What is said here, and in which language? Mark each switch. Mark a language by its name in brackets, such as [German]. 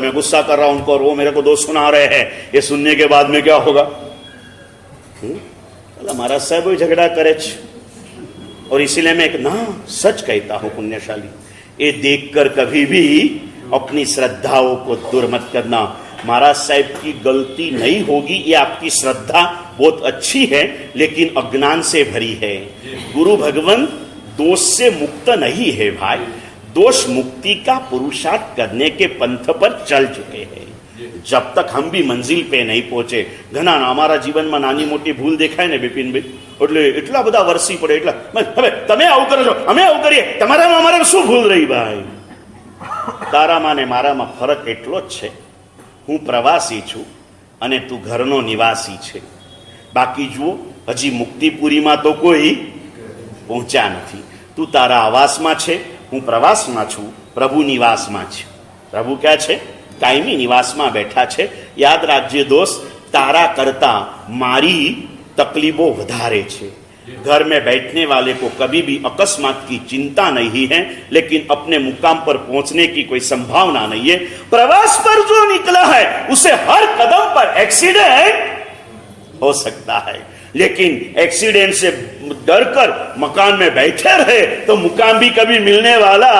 [Hindi] मैं गुस्सा कर रहा हूं उनको और वो मेरे को दोष सुना रहे हैं। ये सुनने के बाद में क्या होगा, महाराज साहब वही झगड़ा करे, और इसीलिए मैं एक ना सच कहता हूं पुण्यशाली, ये देखकर कभी भी अपनी श्रद्धाओं को दूर मत करना। महाराज साहब की गलती नहीं होगी, ये आपकी श्रद्धा बहुत अच्छी है लेकिन अज्ञान से भरी है। गुरु भगवान दोष से मुक्त नहीं है भाई, दोष मुक्ति का पुरुषार्थ करने के पंथ पर चल चुके हैं। [Gujarati] जब तक हम भी मंजिल पे नहीं पहुंचे, घना हमारा जीवन में नानी मोटी भूल देखाय ने विपिन भाई, એટલે એટલા બધા વર્ષી પડે, એટલા હવે તમે આવું કરો છો અમે આવું કરીએ, તમારામાં અમારામાં શું ભૂલ રહી ભાઈ? તારામાં ને મારામાં ફરક એટલો જ છે, હું પ્રવાસી છું અને તું ઘરનો નિવાસી છે। બાકી જુઓ હજી મુક્તિપુરીમાં તો કોઈ પહોંચ્યા નથી। તું તારા આવાસમાં છે, હું પ્રવાસમાં છું, પ્રભુ નિવાસમાં છે। પ્રભુ ક્યાં છે? કાયમી નિવાસમાં બેઠા છે। યાદ રાખજે દોસ્ત, તારા કરતા મારી तकलीफों वधारे छे। [Hindi] घर में बैठने वाले को कभी भी अकस्मात की चिंता नहीं है, लेकिन अपने मुकाम पर पहुंचने की कोई संभावना नहीं है। प्रवास पर जो निकला है उसे हर कदम पर एक्सीडेंट हो सकता है, लेकिन एक्सीडेंट से डरकर मकान में बैठे रहे तो मुकाम भी कभी मिलने वाला।